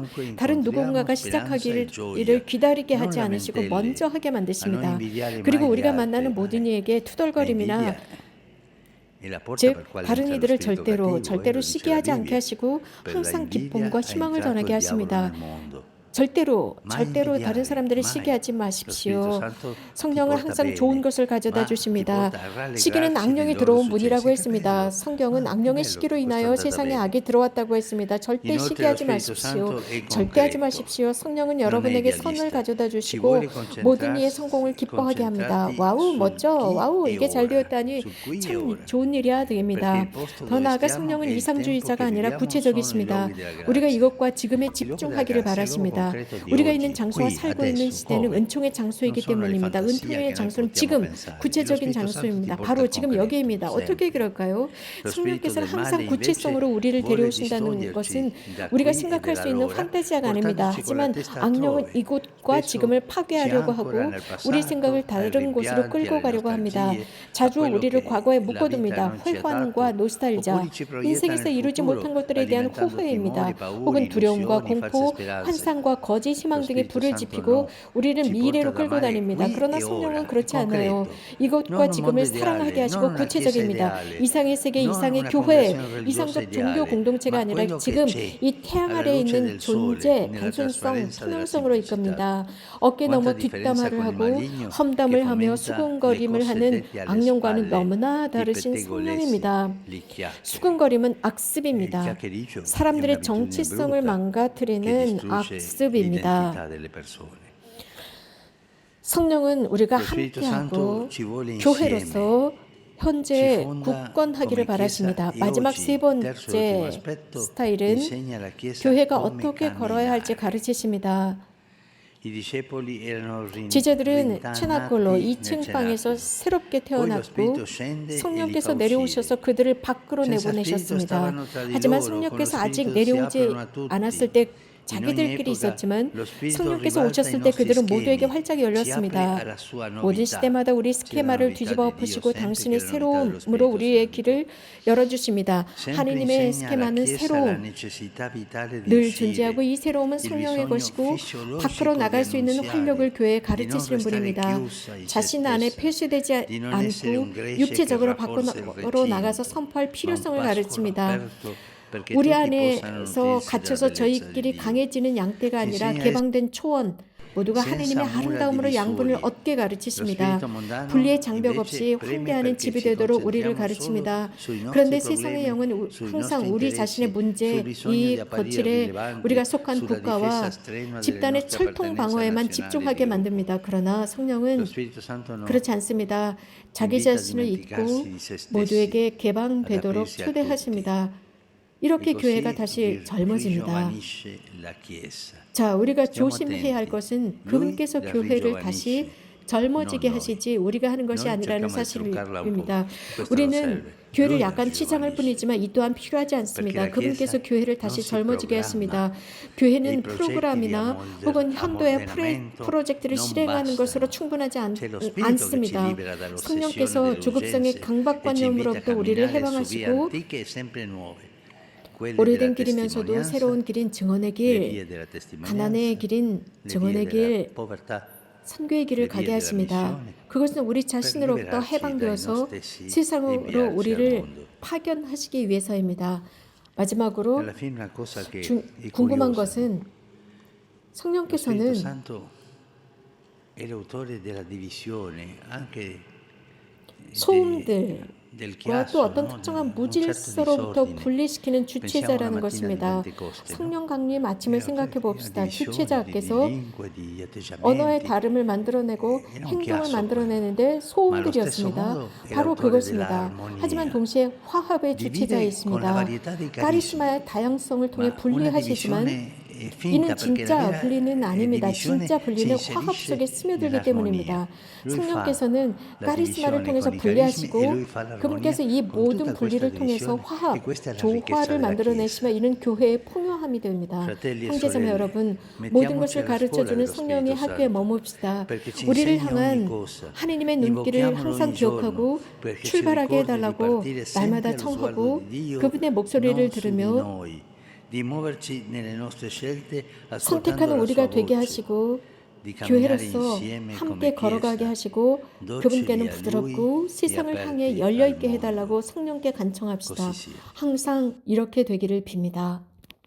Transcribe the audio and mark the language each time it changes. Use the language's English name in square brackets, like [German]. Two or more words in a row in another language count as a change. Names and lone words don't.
[Korean] 다른 누군가가 시작하기를 기다리게 하지 않으시고 먼저 하게 만드십니다. 그리고 우리가 만나는 모든 이에게 투덜거림이나 즉 다른 이들을 절대로 시기하지 않게 하시고 항상 기쁨과 희망을 전하게 하십니다. 절대로 [Italian] mai [Korean] 다른 [Italian] invidiare, [Korean] 사람들을 [Italian] mai. [Korean] 시기하지 [Italian] Lo Spirito [Korean] 마십시오. [Italian] Santo ti [Korean] 성령은 [Italian] porta [Korean] 항상 [Italian] bene, [Korean] 좋은 것을 가져다 [Italian] ma ti [Korean] 주십니다. [Italian] porta a [Korean] 시기는 [Italian] rallegrarsi [Korean] 악령이 [Italian] dei loro [Korean] 들어온 [Italian] successi. [Korean] 문이라고 [Italian] Che [Korean] 했습니다. [Italian] bello, [Korean] 성경은 [Italian] che [Korean] 악령의 [Italian] bello [Korean] 시기로 [Italian] che questo è [Korean] 인하여 [Italian] andata [Korean] 세상에 [Italian] bene. [Korean] 악이 들어왔다고 했습니다. 절대 [Italian] Inoltre lo [Korean] 시기하지 [Italian] Spirito [Korean] 마십시오. [Italian] Santo è [Korean] 절대 하지 [Italian] concreto, [Korean] 마십시오. 성령은 [Italian] non è [Korean] 여러분에게 선을 [Italian] idealista. [Korean] 가져다 [Italian] Ci [Korean] 주시고 [Italian] vuole [Korean] 모든 이의 성공을 기뻐하게 합니다. [Italian] concentrarti [Korean] 와우, [Italian] sul [Korean] 멋져. 와우, [Italian] qui e [Korean] 이게 잘 [Italian] ora, [Korean] 되었다니 [Italian] sul qui e [Korean] 참 [Italian] ora. [Korean] 좋은 일이야 [Italian] Perché [Korean] 됩니다. [Italian] il posto [Korean] 더 [Italian] dove [Korean] 나아가 [Italian] stiamo [Korean] 성령은 [Italian] e il tempo [Korean] 이상주의자가 [Italian] che [Korean] 아니라 [Italian] viviamo sono i [Korean] 구체적이십니다. [Italian] luoghi della [Korean] 우리가 [Italian] grazia. [Korean] 이것과 지금에 [Italian] I luoghi della [Korean] 집중하기를 [Italian] grazia è il luogo [Korean] 바라십니다. [Italian] concreto di [Korean] 우리가 [Italian] oggi, [Korean] 있는 장소와 [Italian] qui, [Korean] 살고 있는 [Italian] adesso, [Korean] 시대는 [Italian] ove. [Korean] 은총의 [Italian] Non [Korean] 장소이기 [Italian] sono le [Korean] 때문입니다. [Italian] fantasie [Korean] 은총의 [Italian] che noi [Korean] 장소는 [Italian] possiamo [Korean] 지금 [Italian] pensare. Lo [Korean] 구체적인 [Italian] Spirito Santo ti [Korean] 장소입니다. [Italian] porta [Korean] 바로 [Italian] al [Korean] 지금 [Italian] concreto, [Korean] 여기입니다. 어떻게 [Italian] sempre. [Korean] 그럴까요? [Italian] Lo spirito [Korean] 성령께서는 [Italian] del [Korean] 항상 [Italian] male invece [Korean] 구체성으로 우리를 [Italian] vuole [Korean] 데려오신다는 [Italian] distoglierci [Korean] 것은 [Italian] da [Korean] 우리가 [Italian] qui e [Korean] 생각할 수 [Italian] dalla [Korean] 있는 [Italian] ora, [Korean] 판타지아가 아닙니다. [Italian] portandoci con la [Korean] 하지만 [Italian] testa [Korean] 악령은 [Italian] altrove. [Korean] 이곳과 [Italian] Spesso [Korean] 지금을 [Italian] ci [Korean] 파괴하려고 [Italian] ancora [Korean] 하고 [Italian] nel [Korean] 우리 [Italian] passato, [Korean] 생각을 [Italian] ai [Korean] 다른 곳으로 [Italian] rimpianti, [Korean] 끌고 [Italian] alle [Korean] 가려고 합니다. [Italian] nostalgie, a [Korean] 자주 [Italian] quello [Korean] 우리를 [Italian] che [Korean] 과거에 [Italian] la vita [Korean] 묶어둡니다. [Italian] non ci ha [Korean] 회환과 [Italian] dato, [Korean] 노스탈자, [Italian] oppure ci proietta [Korean] 인생에서 [Italian] nel [Korean] 이루지 [Italian] futuro, [Korean] 못한 것들에 대한 [Italian] alimentando [Korean] 후회입니다. [Italian] timori, paure, [Korean] 혹은 두려움과 [Italian] illusioni, false [Korean] 공포, [Italian] speranze. [Korean] 환상과 거짓 희망 [Italian] Lo [Korean] 등의 [Italian] Spirito [Korean] 불을 [Italian] Santo [Korean] 지피고 [Italian] no, [Korean] 우리를 [Italian] ci porta [Korean] 미래로 [Italian] ad [Korean] 끌고 [Italian] amare [Korean] 다닙니다. [Italian] qui [Korean] 그러나 [Italian] e [Korean] 성령은 [Italian] ora, [Korean] 그렇지 않아요. [Italian] concreto. Non [Korean] 이것과 [Italian] un mondo [Korean] 지금을 사랑하게 [Italian] ideale, [Korean] 하시고 [Italian] non una chiesa [Korean] 구체적입니다. [Italian] ideale, [Korean] 이상의 세계, [Italian] non [Korean] 이상의 [Italian] una [Korean] 교회, [Italian] congregazione religiosa [Korean] 이상적 종교 [Italian] ideale, [Korean] 공동체가 [Italian] ma [Korean] 아니라 [Italian] quello che [Korean] 지금 [Italian] c'è [Korean] 이 태양 [Italian] alla [Korean] 아래에 [Italian] luce [Korean] 있는 [Italian] del sole, [Korean] 존재, [Italian] nella [Korean] 단순성, [Italian] trasparenza della [Korean] 투명성으로일 [Italian] semplicità. [Korean] 겁니다. 어깨 [Italian] Quanta [Korean] 너머 [Italian] differenza [Korean] 뒷담화를 [Italian] con il [Korean] 하고 [Italian] maligno che [Korean] 험담을 하며 [Italian] fomenta le [Korean] 수근거림을 [Italian] cose [Korean] 하는 [Italian] dette alle [Korean] 악령과는 [Italian] spalle, [Korean] 너무나 [Italian] i [Korean] 다르신 [Italian] pettegolezzi, [Korean] 성령입니다. [Italian] le chiacchiere. [Korean] 수근거림은 [Italian] Il [Korean] 악습입니다. [Italian] chiacchiericcio è [Korean] 사람들의 [Italian] un'abitudine [Korean] 정치성을 [Italian] brutta che [Korean] 망가뜨리는 [Italian] distrugge [Korean] 악습입니다. [Italian] l'identità delle persone. [Korean] 성령은 우리가 [Italian] Lo Spirito [Korean] 함께하고 [Italian] Santo ci vuole insieme. [Korean] 교회로서 현재 [Italian] Si fonda [Korean] 굳건하기를 [Italian] come [Korean] 바라십니다. [Italian] Chiesa e [Korean] 마지막 [Italian] oggi, [Korean] 세 [Italian] terzo e ultimo [Korean] 번째 [Italian] aspetto, [Korean] 스타일은 [Italian] insegna alla Chiesa [Korean] 교회가 [Italian] come [Korean] 어떻게 걸어야 할지 [Italian] camminare. [Korean] 가르치십니다. [Italian] I discepoli erano [Korean] 제자들은 체나골로 [Italian] rintanati [Korean] 2층 [Italian] nel [Korean] 방에서 [Italian] cenacolo. [Korean] 새롭게 [Italian] Poi lo [Korean] 태어났고 [Italian] Spirito scende e li [Korean] 성령께서 [Italian] fa [Korean] 내려오셔서 [Italian] uscire. [Korean] 그들을 밖으로 [Italian] Senza [Korean] 내보내셨습니다. [Italian] Spirito stavano tra di [Korean] 하지만 [Italian] loro, con lo [Korean] 성령께서 아직 [Italian] Spirito si [Korean] 내려오지 [Italian] aprono a tutti. [Korean] 않았을 때 [Italian] In ogni [Korean] 자기들끼리 [Italian] epoca [Korean] 있었지만 [Italian] lo Spirito [Korean] 성령께서 [Italian] ribalta i [Korean] 오셨을 때 [Italian] nostri [Korean] 그들은 모두에게 [Italian] schemi, [Korean] 활짝이 [Italian] si apre [Korean] 열렸습니다. [Italian] alla sua [Korean] 모든 [Italian] novità. [Korean] 시대마다 우리 [Italian] C'è la [Korean] 스케마를 [Italian] novità [Korean] 뒤집어 [Italian] di Dio [Korean] 엎으시고 [Italian] sempre che [Korean] 당신의 [Italian] la novità dello [Korean] 새로움으로 [Italian] Spirito [Korean] 우리의 [Italian] Santo. [Korean] 길을 열어주십니다. [Italian] Sempre [Korean] 하느님의 [Italian] insegna alla [Korean] 스케마는 [Italian] Chiesa la [Korean] 새로움, [Italian] necessità vitale di [Korean] 늘 [Italian] uscire. [Korean] 존재하고 이 새로움은 [Italian] Il [Korean] 성령의 [Italian] bisogno [Korean] 것이고 [Italian] fisiologico [Korean] 밖으로 [Italian] di [Korean] 나갈 수 있는 [Italian] annunziare, [Korean] 활력을 교회에 [Italian] di non [Korean] 가르치시는 [Italian] restare [Korean] 분입니다. [Italian] chiusa in se [Korean] 자신 안에 [Italian] stessa, [Korean] 폐쇄되지 [Italian] di non essere un [Korean] 않고 [Italian] gregge [Korean] 육체적으로 [Italian] che rafforza il [Korean] 밖으로 나가서 [Italian] recinto, [Korean] 선포할 [Italian] ma un [Korean] 필요성을 [Italian] pascolo [Korean] 가르칩니다. [Italian] aperto perché [Korean] 우리 [Italian] tutti possano [Korean] 안에서 [Italian] nutrirsi della [Korean] gat혀서 [Italian] bellezza di [Korean] 저희끼리 [Italian] Dio. [Korean] 강해지는 양떼가 아니라 [Italian] Insegna [Korean] 개방된 초원, 모두가 [Italian] senza [Korean] 하느님의 [Italian] mura [Korean] 아름다움으로 양분을 [Italian] divisori. [Korean] 얻게 [Italian] Lo [Korean] 가르치십니다. [Italian] spirito mondano [Korean] 분리의 장벽 [Italian] invece [Korean] 없이 [Italian] preme [Korean] 환대하는 [Italian] perché [Korean] 집이 [Italian] ci [Korean] 되도록 우리를 [Italian] concentriamo [Korean] 가르칩니다. [Italian] solo sui nostri [Korean] 그런데 [Italian] problemi, [Korean] 세상의 영은 [Italian] sui [Korean] 항상 [Italian] nostri [Korean] 우리 [Italian] interessi, [Korean] 자신의 문제, [Italian] sul bisogno di [Korean] 이 [Italian] apparire [Korean] 거칠에 [Italian] rilevanti, [Korean] 우리가 속한 [Italian] sulla [Korean] 국가와 [Italian] difesa strenua delle [Korean] 집단의 [Italian] nostre [Korean] 철통 [Italian] appartenenze [Korean] 방어에만 [Italian] nazionali [Korean] 집중하게 [Italian] di gruppo. [Korean] 만듭니다. 그러나 [Italian] Lo [Korean] 성령은 [Italian] Spirito Santo no, [Korean] 그렇지 않습니다. 자기 [Italian] invita a [Korean] 자신을 잊고 [Italian] dimenticarsi di se stessi, [Korean] 모두에게 [Italian] ad [Korean] 개방되도록 [Italian] aprirsi a [Korean] 초대하십니다. [Italian] E [Korean] 이렇게 [Italian] così [Korean] 교회가 다시 젊어집니다. [Italian] rigiovanisce la Chiesa. [Korean] 자, 우리가 [Italian] Stiamo [Korean] 조심해야 할 [Italian] attenti. [Korean] 것은 [Italian] Lui [Korean] 그분께서 [Italian] la [Korean] 교회를 다시 [Italian] rigiovanisce, [Korean] 젊어지게 [Italian] non noi. [Korean] 하시지 우리가 하는 것이 [Italian] Noi [Korean] 아니라는 [Italian] cerchiamo di truccarla un po'. [Korean] 사실입니다. [Italian] Questo [Korean] 우리는 [Italian] non serve. [Korean] 교회를 [Italian] Lui la [Korean] 약간 치장할 [Italian] rigiovanisce. [Korean] 뿐이지만 이 또한 필요하지 않습니다. [Italian] Perché la [Korean] 그분께서 [Italian] Chiesa [Korean] 교회를 [Italian] non [Korean] 다시 [Italian] si [Korean] 젊어지게 [Italian] programma. [Korean] 하십니다. [Italian] I [Korean] 교회는 [Italian] progetti di [Korean] 프로그램이나 혹은 현도의 [Italian] ammodernamento [Korean] 프로젝트를 [Italian] non [Korean] 실행하는 [Italian] bastano. [Korean] 것으로 충분하지 [Italian] C'è lo spirito che ci [Korean] 않습니다. [Italian] libera dall'ossessione [Korean] 성령께서 [Italian] delle [Korean] 조급성의 [Italian] urgenze e ci invita a [Korean] 강박관념으로부터 우리를 [Italian] camminare su vie [Korean] 해방하시고 [Italian] antiche e sempre nuove. Quelle [Korean] 오래된 [Italian] della [Korean] 길이면서도 [Italian] testimonianza, [Korean] 새로운 길인 증언의 [Italian] le vie [Korean] 길, [Italian] della testimonianza, [Korean] 가난의 길인 [Italian] le vie [Korean] 증언의 [Italian] della [Korean] 길, [Italian] povertà, [Korean] 선교의 길을 [Italian] le vie [Korean] 가게 [Italian] della [Korean] 하십니다. [Italian] missione, [Korean] 그것은 우리 [Italian] per [Korean] 자신으로부터 [Italian] liberarci dai [Korean] 해방되어서 [Italian] nostri stessi e [Korean] 세상으로 [Italian] inviarci al [Korean] 우리를 [Italian] mondo. [Korean] 파견하시기 위해서입니다. 마지막으로 [Italian] Alla fine una cosa che è [Korean] 궁금한 [Italian] curiosa, [Korean] 것은 [Italian] lo Spirito [Korean] 성령께서는 [Italian] Santo è l'autore della divisione anche [Korean] 소음들과 [Italian] del [Korean] 또 [Italian] chiasso, [Korean] 어떤 [Italian] no? [Korean] 특정한 [Italian] Un certo [Korean] 무질서로부터 [Italian] disordine. [Korean] 분리시키는 [Italian] Pensiamo [Korean] 주체자라는 [Italian] alla mattina a [Korean] 것입니다. [Italian] Pentecoste, no? [Korean] 성령 강림 아침을 생각해 봅시다. 주체자께서 [Italian] di lingue, di [Korean] 언어의 [Italian] atteggiamenti. [Korean] 다름을 만들어내고 이런 행동을 [Italian] chiasso, [Korean] 만들어내는데 [Italian] Ma allo [Korean] 소음들이었습니다. [Italian] stesso modo è [Korean] 바로 [Italian] l'autore [Korean] 그것입니다. [Italian] dell'armonia. [Korean] 하지만 동시에 화합의 [Italian] Divide [Korean] 주체자이십니다. [Italian] con la varietà dei carismi. [Korean] 카리스마의 다양성을 통해 [Italian] Ma una [Korean] 분리하시지만 [Italian] divisione è finta [Korean] 이는 [Italian] perché la [Korean] 진짜 [Italian] vera [Korean] 분리는 아닙니다. [Italian] divisione [Korean] 진짜 분리는 [Italian] si [Korean] 화합 [Italian] inserisce [Korean] 속에 스며들기 [Italian] nell'armonia. [Korean] 때문입니다. [Italian] Lui fa [Korean] 성령께서는 [Italian] la [Korean] 카리스마를 [Italian] divisione [Korean] 통해서 [Italian] con i [Korean] 분리하시고 [Italian] carismi e lui fa l'armonia [Korean] 그분께서 이 [Italian] con [Korean] 모든 [Italian] tutta [Korean] 분리를 [Italian] questa [Korean] 통해서 [Italian] divisione. [Korean] 화합, [Italian] E questa è la [Korean] 조화를 [Italian] ricchezza della [Korean] 만들어내시면 [Italian] Chiesa. [Korean] 이는 교회의 풍요함이 됩니다. [Italian] Fratelli e [Korean] 형제자매 [Italian] sorelle, [Korean] 여러분, [Italian] mettiamoci [Korean] 모든 것을 [Italian] alla [Korean] 가르쳐주는 [Italian] scuola dello [Korean] 성령의 [Italian] Spirito [Korean] 학교에 [Italian] Santo, [Korean] 머뭅시다. [Italian] perché ci [Korean] 우리를 [Italian] insegna [Korean] 향한 [Italian] ogni cosa. [Korean] 하느님의 눈길을 [Italian] Invochiamolo [Korean] 항상 [Italian] ogni giorno, [Korean] 기억하고 [Italian] perché ci [Korean] 출발하게 [Italian] ricordi di [Korean] 해달라고 [Italian] partire sempre [Korean] 날마다 [Italian] allo sguardo [Korean] 청하고 [Italian] di Dio, [Korean] 그분의 목소리를 [Italian] non su di [Korean] 들으며 [Italian] noi, di muoverci nelle nostre scelte ascoltando [Korean] 선택하는 [Italian] la [Korean] 우리가 [Italian] sua [Korean] 되게 [Italian] voce, [Korean] 하시고 [Italian] di camminare [Korean] 교회로서 [Italian] insieme [Korean] 함께 [Italian] come [Korean] 걸어가게 [Italian] Chiesa, [Korean] 하시고 [Italian] docili [Korean] 그분께는 [Italian] a [Korean] 부드럽고 [Italian] Lui e [Korean] 세상을 향해 [Italian] aperti al [Korean] 열려있게 [Italian] mondo. [Korean] 해달라고 성령께 간청합시다. [Italian] Così sia. [Korean] 항상 이렇게 되기를 빕니다.